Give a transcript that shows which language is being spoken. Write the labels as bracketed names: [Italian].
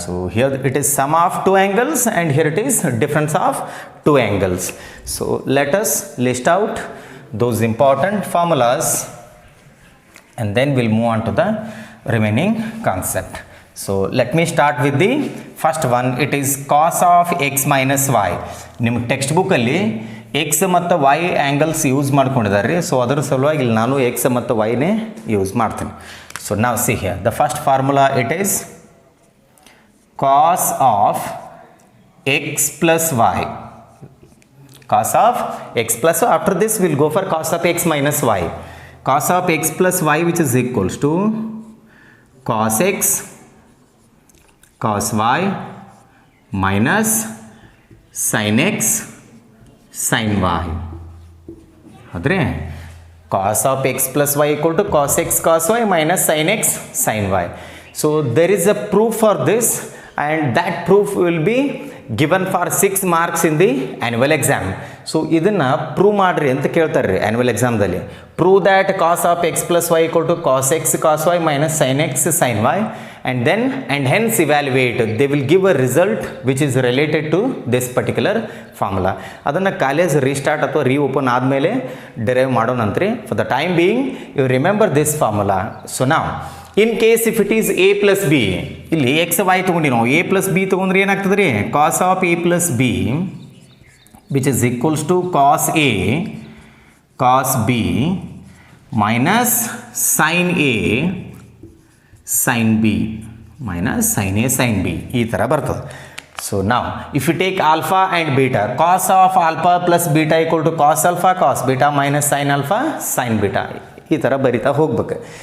[English] So here it is sum of two angles and here it is difference of two angles. So let us list out those important formulas and then we'll move on to the remaining concept. So let me start with the first one. It is cos of x minus y. [Kannada] ನಿಮ್ಮ text ಬುಕ್ಕಲ್ಲಿ X ಮತ್ತು Y angles use ಮಾಡ್ಕೊಂಡಿದ್ದಾರೆ ರೀ. So ಅದರ ಸಲುವಾಗಿ ಇಲ್ಲಿ ನಾನು X ಮತ್ತು ವೈನೇ ಯೂಸ್ ಮಾಡ್ತೀನಿ. [English] So ನಾವು see here the first formula it is cos of x plus y. Cos of x plus, after this will go for cos of x minus y. Cos of x plus y which is equals to cos x cos y minus sin x sin y. ಹೌದ್ರಿ, cos of x plus y equal to cos x cos y minus sin x sin y. So there is a proof for this and that proof will be given for 6 marks in the annual exam. [Kannada] So ಇದನ್ನು prove ಮಾಡಿರಿ ಅಂತ ಕೇಳ್ತಾರೆ ರೀ annual ಎಕ್ಸಾಮ್ದಲ್ಲಿ. [English] Prove that cos of x plus y equal to cos x cos y minus sine x sine y and hence evaluate. They will give a result which is related to this particular formula. [Kannada] ಅದನ್ನು college restart ಅಥವಾ reopen ಆದಮೇಲೆ derive ಮಾಡೋಣಂತ್ರಿ. [English] For the time being you remember this formula. So ನಾವು in case if it is A plus B, [Kannada] ಇಲ್ಲಿ X Y ತೊಗೊಂಡಿ ನಾವು A plus B ತೊಗೊಂಡ್ರೆ ಏನಾಗ್ತದೆ ರೀ, [English] cos of A plus B which is equals to cos A cos B minus sin A sin B minus sin A sin B [Kannada] ಈ ಥರ ಬರ್ತದೆ. [English] So now if you take alpha and beta, cos of alpha plus beta equal to cos alpha cos beta minus sin alpha sin beta [Kannada] ಈ ಥರ ಬರಿತಾ ಹೋಗ್ಬೇಕು.